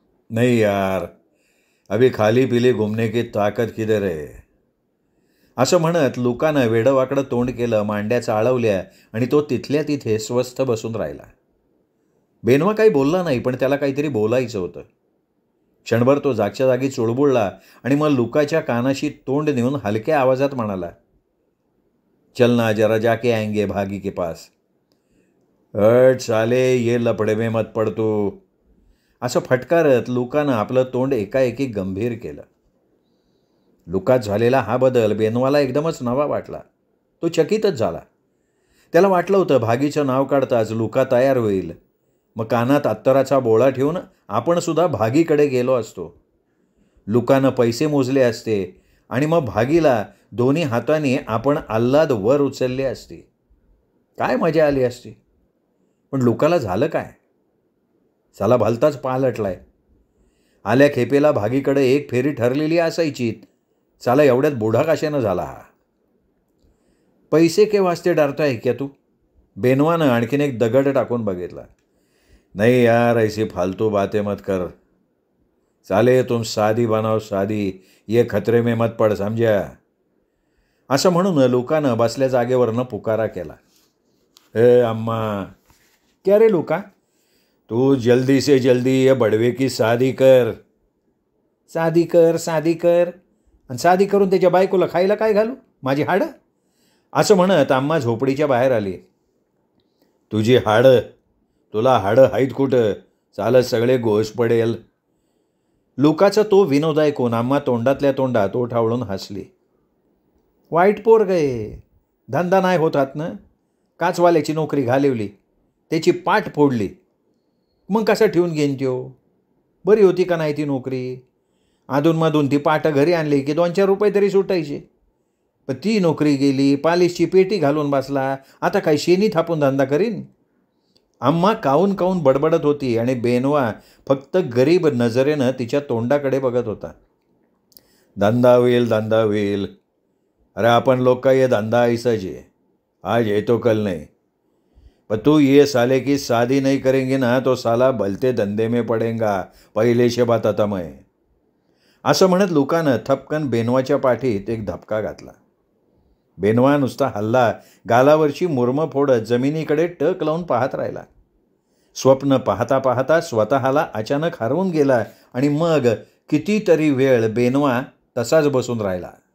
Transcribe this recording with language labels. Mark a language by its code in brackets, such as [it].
[hi] नहीं यार, अभी खाली पिली घूमने की ताकत किधर है? [mr] असं म्हणत लुकानं वेडवाकडं तोंड केलं, मांड्या चाळवल्या आणि तो तिथल्या तिथे स्वस्थ बसून राहिला. बेनवा काही बोलला नाही, पण त्याला काहीतरी बोलायचं होतं. क्षणभर तो जागच्या जागी चुळबुळला आणि मग लुकाच्या कानाशी तोंड नेऊन हलक्या आवाजात म्हणाला. [hi] चल ना जरा जाके आएंगे भागी के पास. हट साले, ये लफड़े में मत पड तू. [mr] असं फटकारत लुकानं आपलं तोंड एकाएकी गंभीर केलं. लुकात झालेला हा बदल बेनवाला एकदमच नवा वाटला. तो चकितच झाला. त्याला वाटलं होतं भागीचं नाव काढताच लुका तयार होईल. मग कानात अत्तराचा बोळा ठेवून आपण सुद्धा भागीकडे गेलो असतो. लुकानं पैसे मोजले असते आणि मग भागीला दोन्ही हातांनी आपण आल्हाद वर उचलले असते. काय मजा आली असती. पण लुकाला झालं काय? साला भलताच पालटलाय. आल्या खेपेला भागीकडे एक फेरी ठरलेली असायची. साला एवढ्यात बुढा कशानं झाला हा? [hi] पैसे के वास्ते डरता है क्या तू? [mr] बेनवानं आणखीन एक दगड टाकून बघितला. [hi] नहीं यार, ऐसी फालतू बातें मत कर. साले तुम शादी बनाओ शादी, ये खतरे में मत पड समझा. [mr] असं म्हणून लुकानं बसल्या जागेवरनं पुकारा केला. [hi] ए अम्मा. क्या रे लुका? तू जल्दी से जल्दी ये बड़वे की शादी कर. शादी कर. [mr] आणि साधी करून त्याच्या बायकोला खायला काय घालू, माझी हाडं? असं म्हणत आम्हा झोपडीच्या बाहेर आली. तुझी हाडं, तुला हाडं हाईत कुठं, चालत सगळे गोश पडेल. लुकाचा तो विनोद ऐकून आम्हा तोंडातल्या तोंडात ओठ आवळून हसली. वाईट पोरग आहे, धंदा नाही होत हातनं, काचवाल्याची नोकरी घालवली, त्याची पाठ फोडली, मग कसं ठेवून घेईन त्यो? बरी होती का नाही ती नोकरी? अधूनमधून ती पाठ घरी आणली की 2-4 रुपये तरी सुटायचे. पण ती नोकरी गेली, पालिशची पेटी घालून बसला, आता काय शेणी थापून धंदा करीन? आम्हा काऊन काऊन बडबडत होती आणि बेनवा फक्त गरीब नजरेनं तिच्या तोंडाकडे बघत होता. धंदा होईल, धंदा होईल. [hi] अरे आपण लोग का ये धंधा ऐसाच है, आज है तो कल नहीं. पर तू ये साले की शादी नहीं करेंगे ना तो साला भलते धंदे में पडेगा, पहिले से बताता मैं. [mr] असं म्हणत लुकानं थपकन बेनवाच्या पाठीत एक धपका घातला. बेनवा नुसता हल्ला, गालावरची मुरमं फोडत जमिनीकडे टक लावून पाहत राहिला. स्वप्न पाहता पाहता स्वतःला अचानक हरवून गेला आणि मग कितीतरी वेळ बेनवा तसाच बसून राहिला.